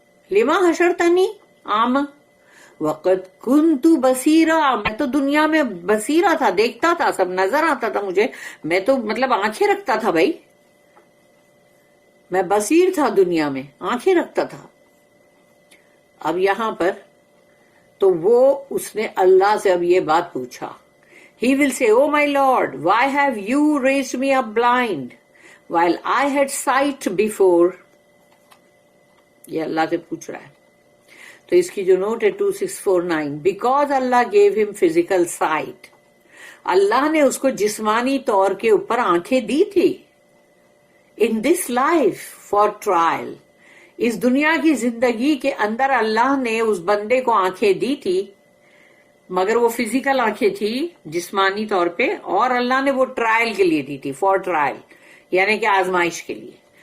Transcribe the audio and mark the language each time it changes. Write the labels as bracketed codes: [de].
[ar] لما حشرتنی اعما وقد کنت بصیرا، [ur] میں تو دنیا میں بصیرا تھا، دیکھتا تھا، سب نظر آتا تھا مجھے، میں تو مطلب آنکھیں رکھتا تھا بھائی، میں بصیر تھا، دنیا میں آنکھیں رکھتا تھا. اب یہاں پر تو وہ اس نے اللہ سے اب یہ بات پوچھا. [en] He will say, Oh my Lord, why have you raised me up blind while I had sight before? [ur] یہ اللہ سے پوچھ رہا ہے. تو اس کی جو نوٹ ہے 2649, [en] because Allah gave him physical sight. [ur] اللہ نے اس کو جسمانی طور کے اوپر آنکھیں دی تھی. [en] In this life for trial. [ur] اس دنیا کی زندگی کے اندر اللہ نے اس بندے کو آنکھیں دی تھی، مگر وہ فزیکل آنکھیں تھی جسمانی طور پہ، اور اللہ نے وہ ٹرائل کے لیے دی تھی، فار ٹرائل، یعنی کہ آزمائش کے لیے.